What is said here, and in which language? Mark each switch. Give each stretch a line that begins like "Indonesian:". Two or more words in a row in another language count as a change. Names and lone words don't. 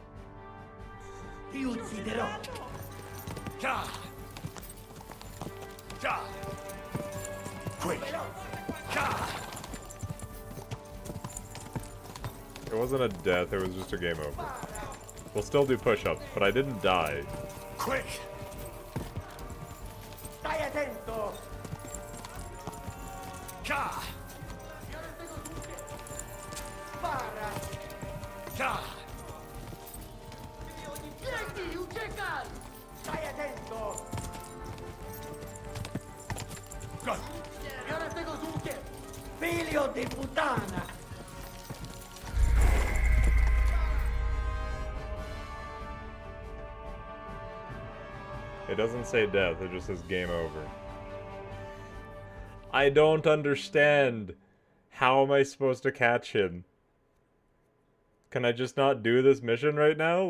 English: Quick! It wasn't a death, it was just a game over. We'll still do push-ups, but I didn't die. Quick!
Italian: Stai attento! Ka! Spara! Ka! Pieghi, uciekaj! Stai attento!
English: Go!
Polish: Biorę tego z łukiem!
Italian: Figlio di puttana!
English: It doesn't say death, it just says game over. I don't understand. How am I supposed to catch him? Can I just not do this mission right now?